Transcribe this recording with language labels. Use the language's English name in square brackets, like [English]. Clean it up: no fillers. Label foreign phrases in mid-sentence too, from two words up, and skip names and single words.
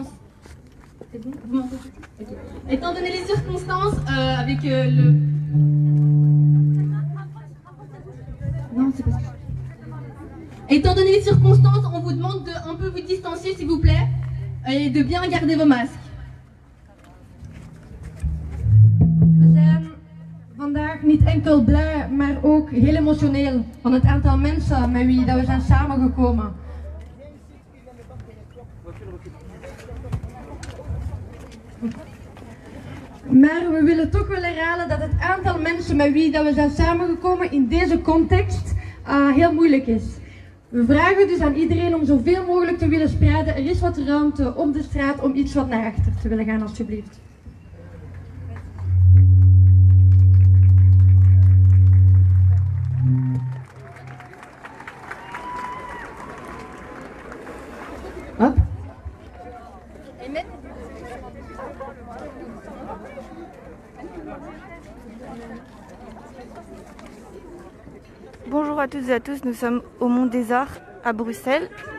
[French] C'est bon, vous m'entendez? Ok. Étant donné les circonstances, avec le... Non, c'est pas ça. Étant donné les circonstances, on vous demande de un peu vous distancier, s'il vous plaît, et de bien garder vos masques. [Dutch] We zijn vandaag niet enkel blij, maar ook heel emotioneel van het aantal mensen met wie dat we zijn samengekomen. Maar we willen toch wel herhalen dat het aantal mensen met wie dat we zijn samengekomen in deze context heel moeilijk is. We vragen dus aan iedereen om zoveel mogelijk te willen spreiden. Er is wat ruimte op de straat om iets wat naar achter te willen gaan, alsjeblieft. Hop. [French] Bonjour à toutes et à tous, nous sommes au Mont des Arts à Bruxelles.